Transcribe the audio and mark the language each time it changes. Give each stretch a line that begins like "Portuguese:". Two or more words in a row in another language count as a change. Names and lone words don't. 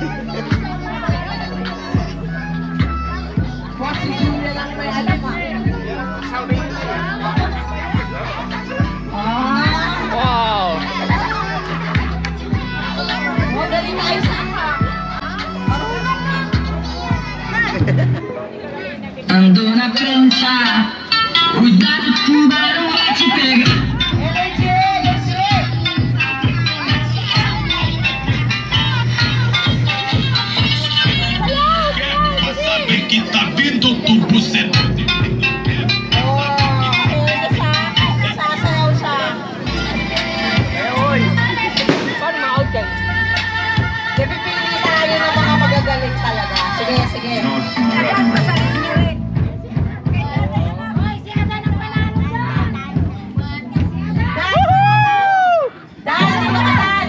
Filipino: Si Julia lang may alam ah. Wow! Oh, galing na Isaac ah.
Portuguese: Ando na prancha, cuidado o tubarão vai te pegar.
English: Energy, energy.
Portuguese: Pra saber que tá vindo do bucetão.
Filipino: Sasayaw siya. Oy! Paano ma-out yan? Pipili tayo ng mga magagaling talaga. Sige, sige. Dan, dito ka, Dan.